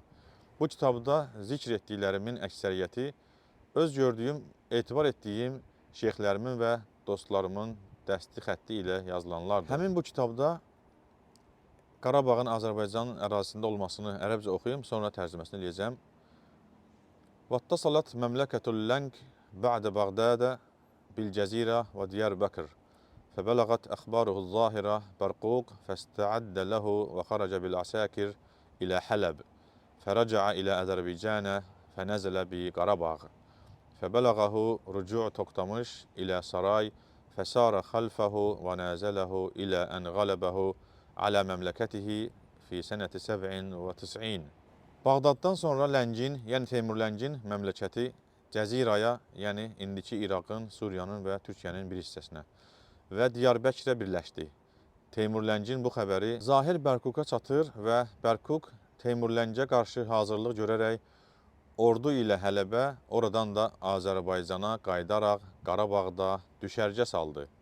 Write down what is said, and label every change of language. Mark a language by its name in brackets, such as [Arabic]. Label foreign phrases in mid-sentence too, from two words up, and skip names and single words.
[Azerbaijani] Bu kitabda zikr etdiklərimin əksəriyyəti öz gördüyüm, etibar etdiyim şeyxlərimin və dostlarımın dəsti xətti ilə yazılanlardır. Həmin bu kitabda Qarabağın Azərbaycan ərazisində olmasını ərəbcə oxuyum, sonra tərcüməsini eləyəcəm. [Arabic] واتصلت مملكة اللنك بعد بغداد بالجزيرة وديار بكر فبلغت أخباره الظاهرة برقوق فاستعد له وخرج بالعساكر إلى حلب فرجع إلى أذربيجان فنزل بقرباغ فبلغه رجوع توكتامش إلى سراي فسار خلفه ونازله إلى أن غلبه على مملكته في سنة 97. [Azerbaijani] Bağdaddan sonra Ləngin, yəni Teymurləngin məmləkəti Cəziraya, yəni indiki İraqın, Suriyanın və Türkiyənin bir hissəsinə və Diyarbəkirə birləşdi. Teymurləngin bu xəbəri Zahir Bərkuka çatır və Bərkuk Teymurləngə qarşı hazırlıq görərək ordu ilə Hələbə, oradan da Azərbaycana qayıdaraq Qarabağda düşərgə saldı.